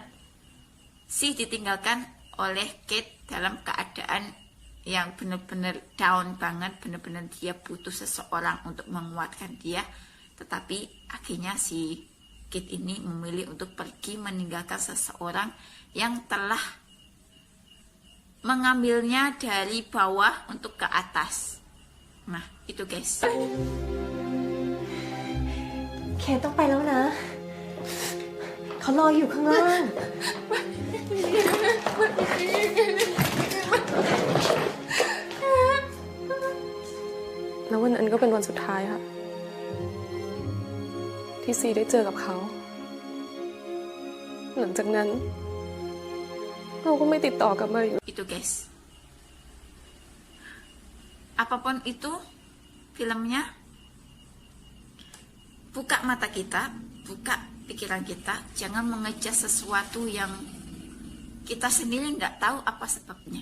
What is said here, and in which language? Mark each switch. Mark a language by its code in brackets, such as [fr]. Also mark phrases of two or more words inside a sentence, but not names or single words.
[id] Si ditinggalkan oleh Kate dalam keadaan yang benar-benar down banget, benar-benar dia butuh seseorang untuk menguatkan dia. Tetapi akhirnya si Kate ini memilih untuk pergi meninggalkan seseorang yang telah mengambilnya dari bawah untuk ke atas. Nah, itu guys. [th] เคต้องไปแล้วนะ เขารออยู่ข้างล่าง แล้ววันนั้นก็เป็นวันสุดท้ายค่ะ ที่ซีได้เจอกับเขา หลังจากนั้นเราก็ไม่ติดต่อกลับมาอีก [id] Itu guys. Apapun itu filmnya, buka mata kita, buka pikiran kita, jangan mengejar sesuatu yang kita sendiri nggak tahu apa sebabnya.